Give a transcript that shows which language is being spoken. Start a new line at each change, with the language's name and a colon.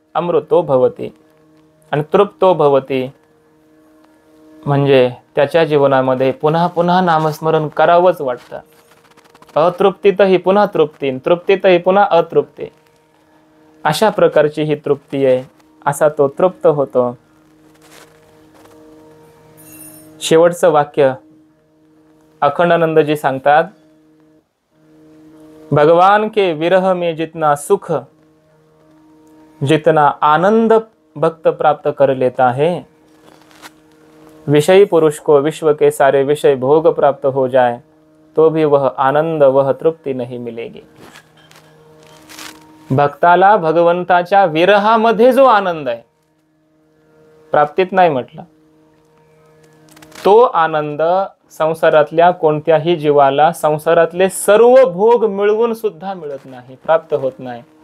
Sanskrit: अमृतो भवती.
Marathi: आणि तृप्तो भवती म्हणजे त्याच्या जीवनामध्ये पुन्हा पुन्हा नामस्मरण करावंच वाटतं. अतृप्तीतही पुन्हा तृप्ती, तृप्तीतही पुन्हा अतृप्ती, अशा प्रकारची ही तृप्ती आहे. असा तो तृप्त होतो. शेवटचं वाक्य अखंडानंदजी सांगतात,
Hindi: भगवान के विरह में जितना सुख, जितना आनंद भक्त प्राप्त कर लेता है, विषयी पुरुष को विश्व के सारे विषय भोग प्राप्त हो जाए तो भी वह आनंद, वह तृप्ती नहीं मिलेगी.
Marathi: भक्ताला भगवंताच्या विरहामध्ये जो आनंद आहे, प्राप्तीत नाही म्हटलं, तो आनंद संसारातल्या कोणत्याही जीवाला संसारातले सर्व भोग मिळवून सुद्धा मिळत नाही, प्राप्त होत नाही.